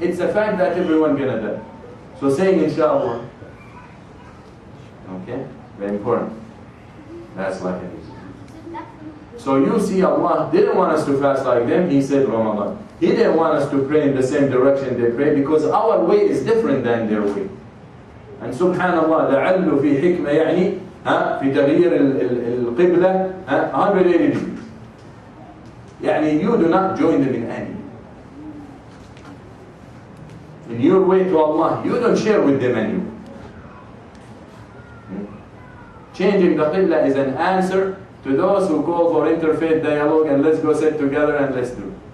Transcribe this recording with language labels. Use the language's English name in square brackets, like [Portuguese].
[English] It's a fact that everyone gonna die. So saying inshallah, okay, very important. That's like it is. So you see, Allah didn't want us to fast like them. He said Ramadan. He didn't want us to pray in the same direction they pray, because our way is different than their way. [Arabic] And subhanallah, لعل في حكمة يعني في تغيير القبلة [English] 180 degrees. يعني you do not join them in any. In your way to Allah, you don't share with them anymore. Changing the Qibla is an answer to those who call for interfaith dialogue and let's go sit together and let's do.